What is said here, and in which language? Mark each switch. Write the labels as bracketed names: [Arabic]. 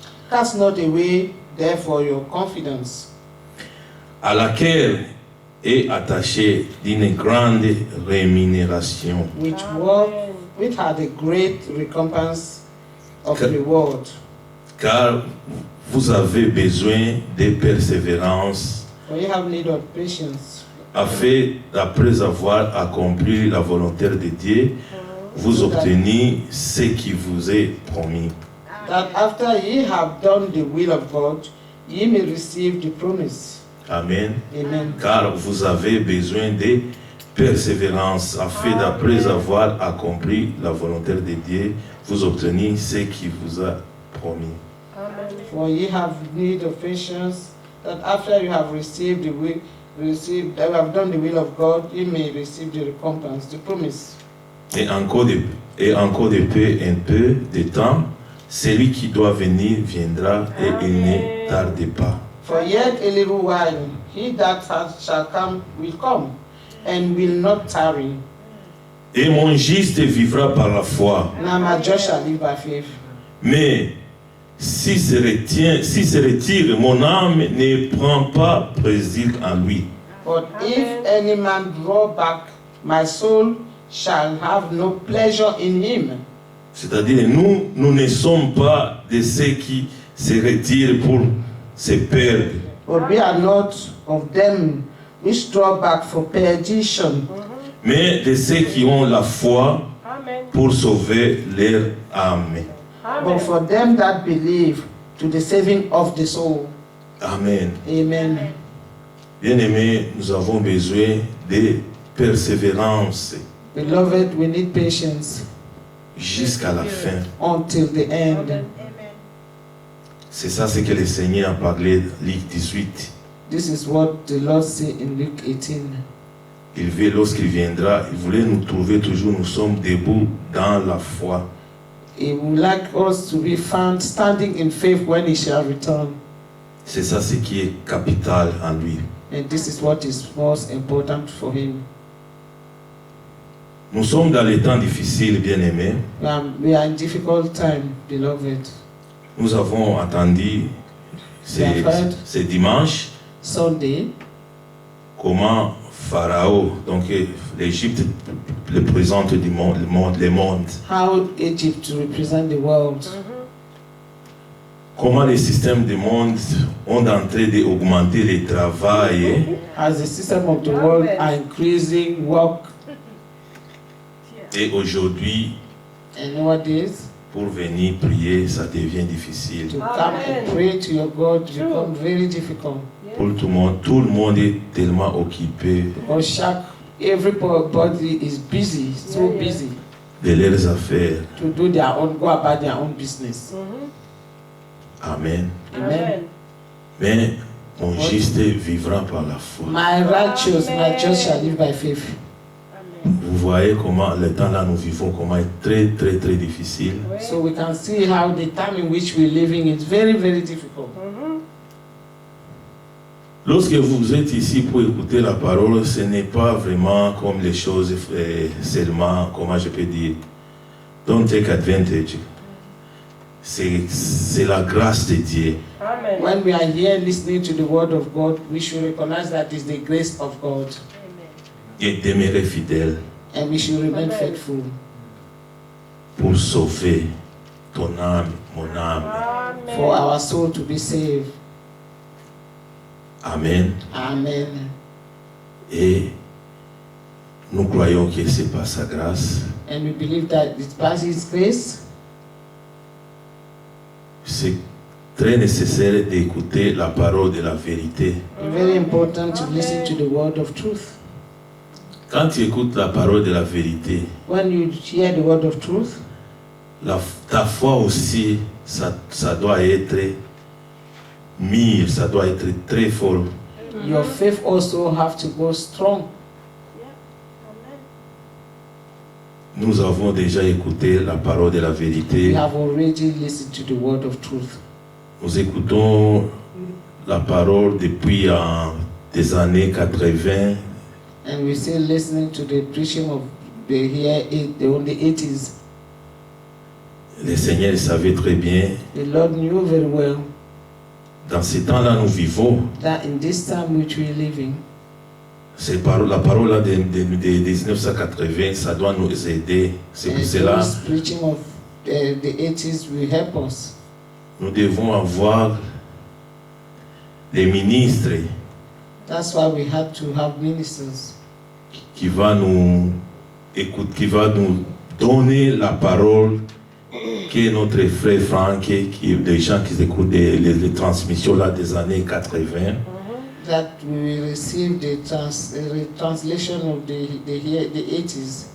[English] Cast not away, therefore, your confidence, [French] à laquelle est attachée d'une grande rémunération. [English] which had a great recompense of Okay. reward. [French] Car vous avez besoin de persévérance, [English] For you have need of patience, [French] afin, après avoir accompli la volonté de Dieu, vous obtenir ce qui vous est promis. [English] that after ye have done the will of God, ye may receive the promise. Amen. Amen. [French] Car vous avez besoin de persévérance, afin d'après avoir accompli la volonté de Dieu, vous obtenir ce qui vous a promis. Amen. [English] For ye have need of patience, that after you have received the will, that you have done the will of God, ye may receive the recompense, the promise. [French] Et encore de peu, un peu de temps, celui qui doit venir viendra et il ne tarde pas. [English] For yet a little while, he that shall come will come, and will not tarry. [French] Et mon juste vivra par la foi. [English] Now my just shall live by faith. [French] Mais si se retire, mon âme ne prend pas plaisir en lui. [English] But if any man draw back, my soul shall have no pleasure in him. [French] C'est-à-dire, nous ne sommes pas de ceux qui se retirent pour se perdre. [English] But we are not of them which draw back for perdition, [French] Mais de ceux qui ont la foi Amen. pour sauver leur âme. [English] but Amen. for them that believe to the saving of the soul. Amen. Amen. [French] Bien-aimés, nous avons besoin de persévérance [English] Beloved, we need patience [French] jusqu'à la fin. [English] until the end. Amen. [French] C'est ça ce que le Seigneur a parlé, Luc 18. [English] This is what the Lord said in Luke 18. [French] Il veut, lorsqu'il viendra, il voulait nous trouver toujours, nous sommes debout dans la foi. [English] He would like us to be found standing in faith when he shall return. [French] C'est ça ce qui est capital en lui. [English] And this is what is most important for him. [French] Nous sommes dans les temps difficiles, bien-aimés. [English] We are in difficult time, beloved. [French] Nous avons attendu ce dimanche [English] Sunday, [French] comment Pharaon, donc l'Égypte, le présente du monde, le monde. [English] how Egypt represent the world. [French] Comment les systèmes du monde ont en train d'augmenter le travail. [English] As the system of the world are increasing work, [French] Et aujourd'hui, [English] and nowadays, [French] pour venir prier, ça devient difficile. [English] to come and pray to your God become very difficult. [French] Pour tout le monde est tellement occupé [English] Because everybody is busy, so busy [French] de leurs affaires. [English] to do their own, go about their own business. Amen. Amen. [French] Mais mon juste vivra par la foi. [English] My righteous, my just shall live by faith. [French] Vous voyez comment le temps là nous vivons, comment est très très très difficile. [English] So we can see how the time in which we're living is very, very difficult. [French] Lorsque vous êtes ici pour écouter la parole, ce n'est pas vraiment comme les choses seulement, comment je peux dire, [English] don't take advantage. [French] C'est la grâce de Dieu. Amen. [English] When we are here listening to the word of God, we should recognize that it's the grace of God, [French] Et demeurer fidèle [English] and we should remain faithful [French] pour sauver ton âme, mon âme. [English] for our soul to be saved. Amen. Amen. [French] Et nous croyons que c'est par sa grâce. [English] And we believe that it's by His grace. [French] C'est très nécessaire d'écouter la parole de la vérité. [English] It's very important to listen to the word of truth. [French] Quand tu écoutes la parole de la vérité, [English] When you hear the word of truth, [French] ta foi aussi, ça doit être mûr, ça doit être très fort. [English] your faith also have to go strong. [French] Nous avons déjà écouté la parole de la [English] We [French] vérité. [English] have already listened to the word of truth. [French] Nous écoutons la parole depuis des années 80. [English] And we're still listening to the preaching of the 80s. [French] Le Seigneur savait très bien, [English] The Lord knew very well [French] dans ces temps-là, nous vivons. [English] that in this time which we're living, [French] La parole là de 1980, ça doit nous aider. C'est pour cela [English] this preaching of the 80s will help us. [French] nous devons avoir des ministres [English] That's why we had to have ministers [French] qui va nous écouter, qui va nous donner la parole que notre frère Franck, qui des gens qui écoutent les transmissions là des années 80, [English] that we will receive the translation of the 80s